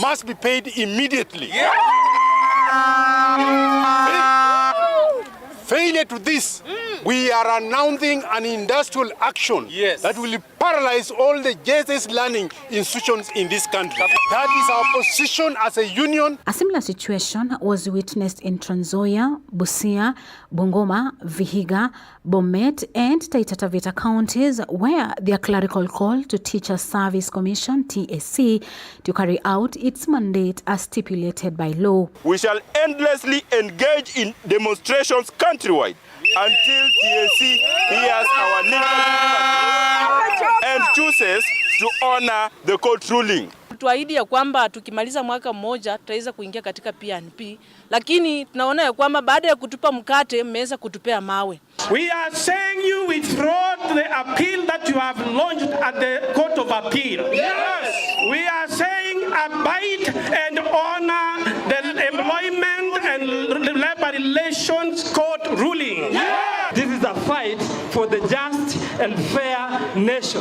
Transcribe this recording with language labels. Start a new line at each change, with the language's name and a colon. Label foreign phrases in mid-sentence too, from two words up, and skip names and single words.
English: Must be paid immediately. Failure to this, we are announcing an industrial action that will paralyze all the JSS learning institutions in this country. That is our position as a union. A similar situation was witnessed in Trans Nzoia, Busia, Bungoma, Vihiga, Bomet, and Taita Taveta counties, where their clerical call to Teacher Service Commission, TSC, to carry out its mandate as stipulated by law. We shall endlessly engage in demonstrations countrywide until TSC hears our legal and chooses to honor the court ruling.
Swahili: Tuahidi ya kwamba tukimaliza mwaka mmoja tutaweza kuingia katika PNP, lakini tunaona ya kwamba baada ya kutupa mkate mmeweza kutupea mawe.
English: We are saying you withdraw the appeal that you have launched at the Court of Appeal. Yes. We are saying abide and honor the Employment and Labor Relations Court ruling. This is a fight for the just and fair nation.